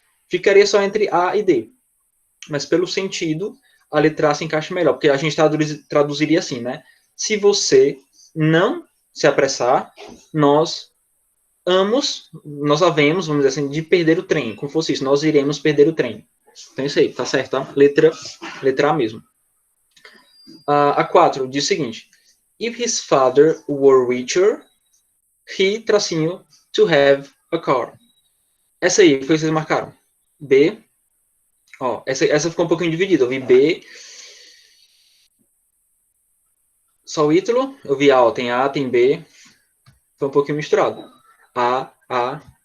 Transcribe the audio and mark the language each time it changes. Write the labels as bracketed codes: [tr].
[pt] Ficaria só entre A e D. Mas pelo sentido, a letra A se encaixa melhor, porque a gente traduziria assim, né? Se você não se apressar, nós havemos, vamos dizer assim, de perder o trem, como fosse isso, nós iremos perder o trem. Então isso aí, tá certo, tá? Letra A mesmo. A 4 diz o seguinte: [en] If his father were richer, he, tracinho, to have a car. [pt] Essa aí foi o que vocês marcaram. B. Ó, essa ficou um pouquinho dividida. Eu vi B. Só o Ítalo. Eu vi A, ó, tem A, tem B. Foi um pouquinho misturado. A.